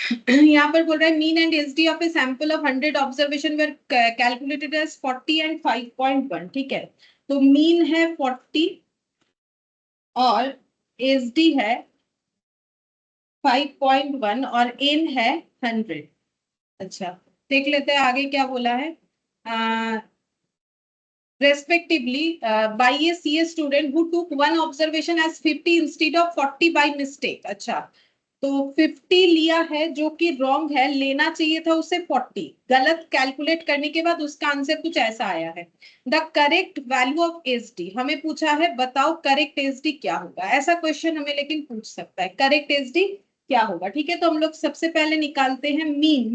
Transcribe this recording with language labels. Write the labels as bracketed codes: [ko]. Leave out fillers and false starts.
[hi] यहाँ पर बोल रहा है [en] Mean and SD of a sample of 100 observation were calculated as 40 and 5.1, ठीक है। [hi] तो मीन है 40 और एसडी है 5.1 और एन है 100। अच्छा, देख लेते हैं आगे क्या बोला है। [en] respectively by a CS student who took one observation as 50 instead of 40 by mistake। [hi] अच्छा, तो 50 लिया है जो कि रॉन्ग है, लेना चाहिए था उसे 40। गलत कैलकुलेट करने के बाद उसका आंसर कुछ ऐसा आया है। [en] the correct value of SD, [hi] हमें पूछा है बताओ करेक्ट एसडी क्या होगा। ऐसा क्वेश्चन हमें लेकिन पूछ सकता है, करेक्ट एसडी क्या होगा, ठीक है। तो हम लोग सबसे पहले निकालते हैं मीन।